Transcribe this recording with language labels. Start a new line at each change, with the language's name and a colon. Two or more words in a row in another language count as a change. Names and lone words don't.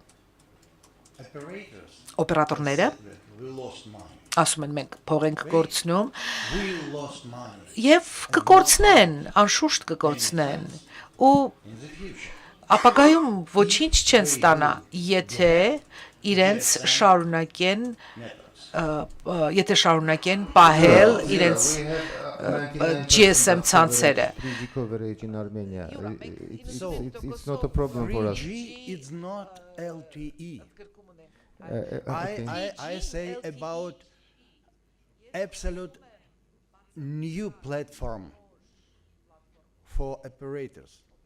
Armenian: օպերատորները ասում են մենք փող ենք կորցնում եւ կկորցնեն, անշուշտ կկորցնեն ու ապագայում ոչինչ չեն ստանա, եթե իրենց շարունակեն պահել իրենց GSM ցանցերը։
English: 3G coverage in Armenia. It's not a problem for us. 3G is not LTE. Okay. I say about absolute new platform for operators.